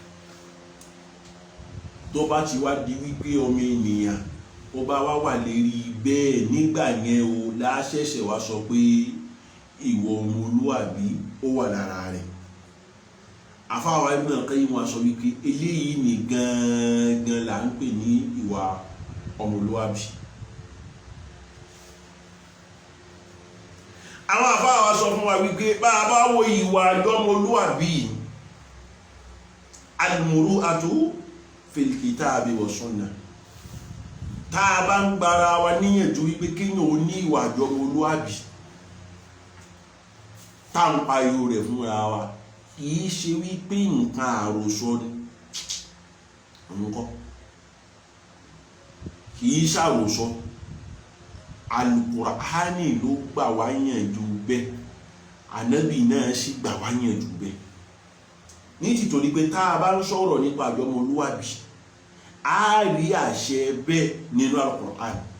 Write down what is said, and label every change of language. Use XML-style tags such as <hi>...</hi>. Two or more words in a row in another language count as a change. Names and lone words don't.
<yo>tó bá ti wá di wípé ọmọ ènìyàn ó bá wà lérí bẹ́ẹ̀ nígbà yẹn o láṣẹ̀ṣẹ̀ wá sọ pé ìwọ ọmọlúwàbí ó wà lára rẹ̀ àfáwà Ibn al-Qayyim wá sọ wípé eléyìí ni gangan là ń pè ní ìwà ọmọlúwàbí. àwọn àfáwà sọ fún wa wípé bá a bá wo ìwà ọmọlúwàbí</yo> <ar>المروءة في الكتاب والسنة</ar> <yo>tá a bá ń gbára wa níyànjú wípé kéèyàn ó ní ìwà ọmọlúwàbí tá ń pariwo rẹ̀ fúnra wa kìí ṣe wípé nǹkan àròsọ ni nǹkan kìí ṣàròsọ Al-Qur'ani ló gbà wá yànjú bẹ́ẹ̀ ànábì náà sì gbà wá yànjú bẹ́ẹ̀ ní tìtorí pé tá a bá ń sọ̀rọ̀ nípa ọmọlúwàbí a rí àṣẹ bẹ́ẹ̀ nínú Al-Qur'ani</yo>